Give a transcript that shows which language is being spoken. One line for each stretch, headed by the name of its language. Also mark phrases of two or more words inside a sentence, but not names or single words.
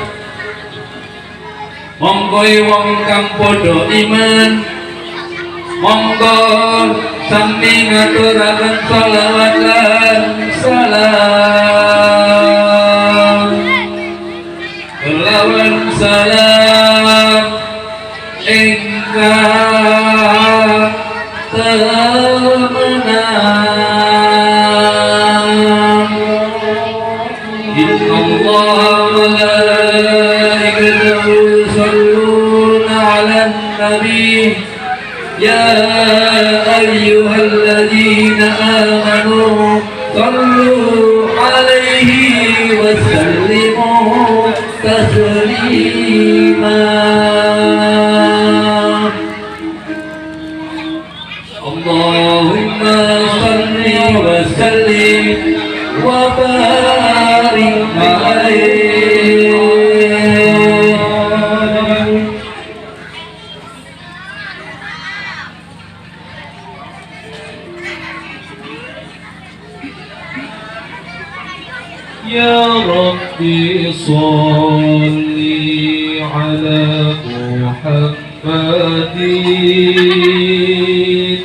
Javanese: Monggo wong kang padha iman monggo sami ngaturaken sholawat lan salam lawan salam ingkang temenang.
Arabic: إن الله وملائكته يصلون على النبي يا أيها الذين آمنوا صلوا عليه وسلموا تسليما. اللهم صل وسلم وبارك عليه. يا ربي صل على محمد.